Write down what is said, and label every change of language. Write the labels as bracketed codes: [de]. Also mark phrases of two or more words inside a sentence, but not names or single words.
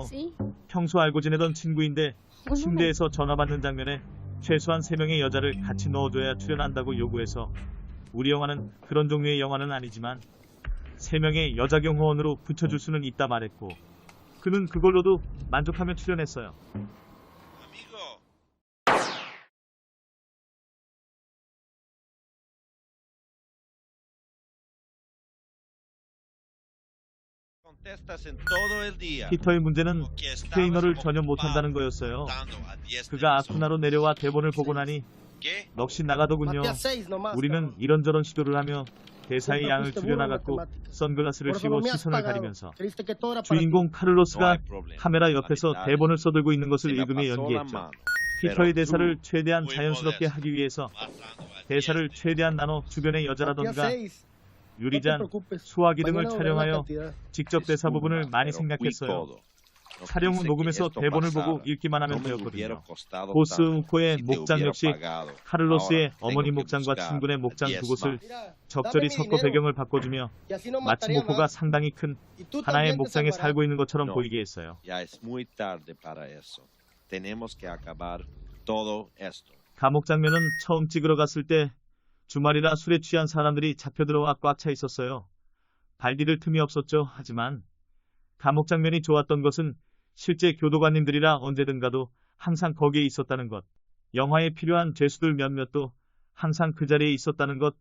[ko] 평소 알고 지내던 친구인데 침대에서 전화 받는 장면에 최소한 3명의 여자를 같이 넣어줘야 출연한다고 요구해서 우리 영화는 그런 종류의 영화는 아니지만 3명의 여자 경호원으로 붙여줄 수는 있다 말했고 그는 그걸로도 만족하며 출연했어요. [es] Amigo, contestas en todo el día. [ko] 피터의 문제는 [es] Porque [ko] 스페인어를 [es] estabas [ko] 전혀 못한다는 [es] ocupado [ko] 거였어요. [es] dando a 10 [ko] 그가 [es] personas. [ko] 아쿠나로 내려와 대본을 보고 나니 [es] ¿Qué? [ko] 넋이 나가더군요. [es] Matías 6 nomás. [ko] 우리는 [es] cabrón. [ko] 이런저런 시도를 하며 대사의 [es] Siempre [ko] 양을 [es] fuiste burro en [ko] 줄여나갔고 [es] matemáticas. [ko] 선글라스를 [es] Por eso [ko] 씌워 [es] no me has [ko] 시선을 [es] pagado. [ko] 가리면서 [es] Creíste que todo era para ti. [ko] 주인공 [es] No [ko] 카를로스가 [es] hay problema. [ko] 카메라 옆에서 [es] La [ko] 대본을 써들고 있는 것을 [es] Se me [ko] 읽으며 [es] pasó la [ko] 연기했죠. [es] mano. [ko] 피터의 [es] Pero [ko] 대사를 [es] tú, [ko] 최대한 [es] muy [ko] 자연스럽게 [es] modesto, [ko] 하기 위해서 [es] pasando a [ko] 대사를 [es] 10. [ko] 최대한 나눠 주변의 [es] Matías [ko] 여자라던가 [es] 6. No te [ko] 유리잔, [es] preocupes. [ko] 수화기 등을 [es] Mañana verás la [ko] 촬영하여 [es] cantidad. [ko] 직접 대사 부분을 많이 [es] Pero fui [ko] 생략했어요. [es] todo. No [ko] 촬영 후 [es] quise que [ko] 녹음해서 [es] esto [ko] 대본을 [es] pasara. [ko] 보고 읽기만 하면 [es] No me hubiera [ko] 되었거든요. [es] costado [ko] 보스 [es] tanto [ko] 음코의 [es] si te [ko] 목장 [es] hubiera [ko] 역시 [es] pagado. [ko] 카를로스의 [es] Ahora [ko] 어머니 [es] tengo que [ko] 목장과 [es] buscar [ko] 친구네 목장 [es] 10 [ko] 두 곳을 [es] Mira, [ko] 적절히 [es] dame mi [ko] 섞어 [es] dinero. [ko] 배경을 바꿔주며 [es] Y así no [ko] 마치 [es] mataría [ko] 목포가 [es] más. [ko] 상당히 큰 [es] Y tú [ko] 하나의 [es] también te [ko] 목장에 [es] salvarás. [ko] 살고 있는 것처럼 [es] No. [ko] 보이게 했어요. [es] Ya es muy tarde para eso. Tenemos que acabar todo esto. [ko] 감옥 장면은 처음 찍으러 갔을 때 주말이라 술에 취한 사람들이 잡혀 들어와 꽉 차 있었어요. 발 디딜 틈이 없었죠. 하지만 감옥 장면이 좋았던 것은 실제 교도관님들이라 언제든 가도 항상 거기에 있었다는 것. 영화에 필요한 죄수들 몇몇도 항상 그 자리에 있었다는 것.